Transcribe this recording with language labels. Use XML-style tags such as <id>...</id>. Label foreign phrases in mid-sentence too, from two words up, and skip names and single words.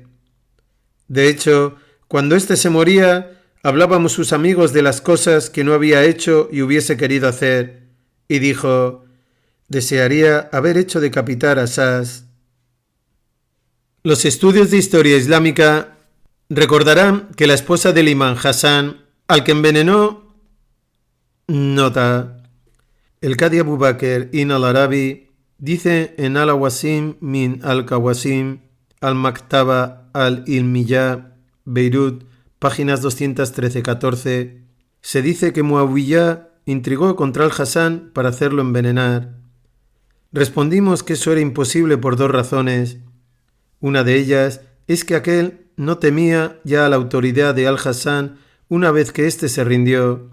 <es>De hecho, cuando éste se moría, hablábamos sus amigos de las cosas que no había hecho y hubiese querido hacer, y dijo: «Desearía haber hecho decapitar a Asaz». Los estudios de historia islámica recordarán que la esposa del imán Hassan, al que envenenó, nota: el Qadi Abu Bakr ibn al-Arabi dice en Al-Awasim min al-Qawasim al-Maktaba al-Ilmiyya, Beirut, páginas 213-14, se dice que Muawiyah intrigó contra al-Hassan para hacerlo envenenar. Respondimos que eso era imposible por 2 razones. Una de ellas es que aquel no temía ya a la autoridad de Al-Hasan una vez que éste se rindió.</es>